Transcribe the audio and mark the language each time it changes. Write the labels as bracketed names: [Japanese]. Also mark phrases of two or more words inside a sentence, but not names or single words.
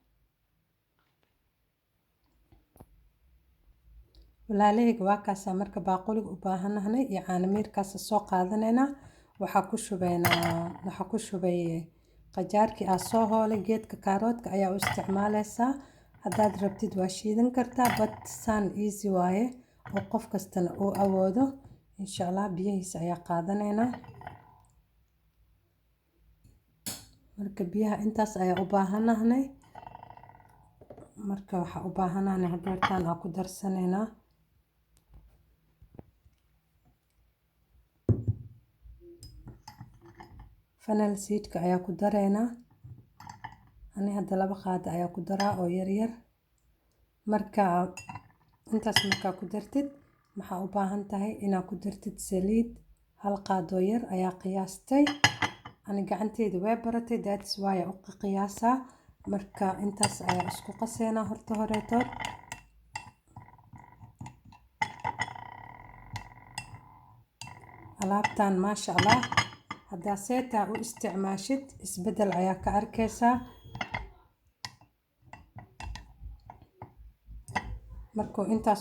[Somali] walaalahayga waa kaasa marka baaquliga u baahanahay iyo caanamirkaas soo qaadanayna waxa ku shubay qajaarkii aan soo hoolay geedka kaaroodka ayaa u isticmaalaysaa hadaad rabtid waa shiidan kartaa but san easy waaye oo qof kastana uu awoodo [Arabic] إن شاء الله [Somali] biyihiisa ayaa qaadanayna marka biyaha intaas ayaa u baahanahay marka waxa u baahanahay hadeertaan aan ku darsanayna [English] fennel seedka [Somali] ayaa ku dareena ani hadda 2 qaado ayaa ku daraa oo yar yar marka intaas marka ku dartid waxa u baahan tahay inaad ku dartid saliid 1 qaado yar ayaa qiyaastay ani gacanteyda way baratay [English] that's why [Somali] u qiyaasa marka intaas ayaa isku qaseena horta horeeto alaabtan [Arabic] ما شاء الله [Somali] hadaa seeta u isticmaashid isbedel ayaa ka arkaysaa markuu intaas